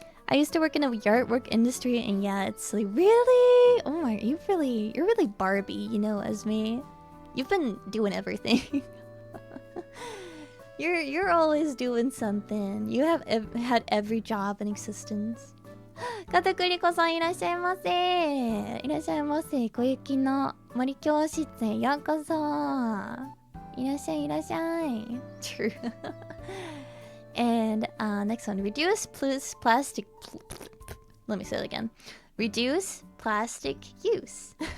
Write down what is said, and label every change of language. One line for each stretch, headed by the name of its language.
English: I used to work in the artwork industry, and yeah, it's like, really? Oh my, you're really Barbie, you know, as me. You've been doing everything. You're always doing something. You have had every job in existence.
Japanese: かたくりこさんいらっしゃいませ。いらっしゃいませ。小雪の森教室へようこそ。いらっしゃいいらっしゃい。
English: True. And next one, reduce plastic. Let me say it again. Reduce plastic use.